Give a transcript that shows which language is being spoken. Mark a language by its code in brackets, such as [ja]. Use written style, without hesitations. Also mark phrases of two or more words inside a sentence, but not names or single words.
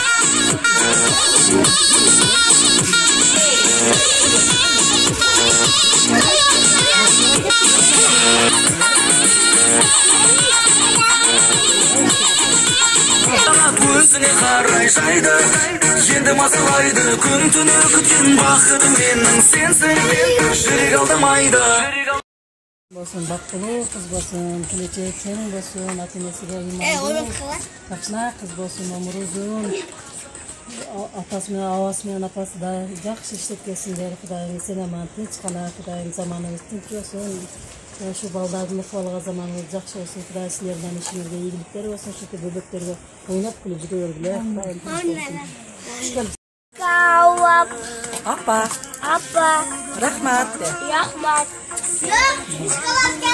[kk] өзіңе қарай жайды енді мазалайды күн түні күткен бақытым менің сенсің жүрек алдамайды болсын бақытты қыз болсын келешек сенің болсын ата енесіге иманды тапшына қыз болсын өмір ұзын атасы мен ауасы мен апасы да жақсы [ky] иштеп келсиндер кудайым сен аман тынч кала кудайым заманыбыз тынч болсын ушу балдардын ыкмалга заманыбыз жакшы болсын кудай силердин ишиңерге ийгиликтер болсын ушинтип бөбөктөргө ойноп күлүп жүрө бергиле Апа. Рахмат.